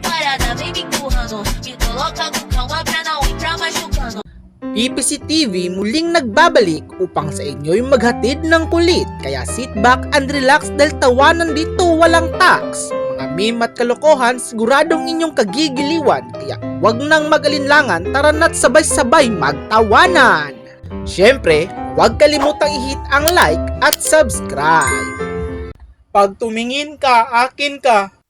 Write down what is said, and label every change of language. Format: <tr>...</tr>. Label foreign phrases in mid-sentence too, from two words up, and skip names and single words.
<pt>parada, vem me empurrando. Me coloca com calma pra não entrar machucando.</pt> <tl>PPC TV muling nagbabalik upang sa inyo yung maghatid ng kulit. Kaya</tl> <en>sit back and relax</en> <tl>dahil tawanan dito walang tax. Mga meme at kalokohan siguradong inyong kagigiliwan. Kaya wag nang mag-alinlangan, tara na't sabay-sabay magtawanan. Siyempre, huwag kalimutang i-hit ang like at subscribe. Pag tumingin ka, akin ka.</tl>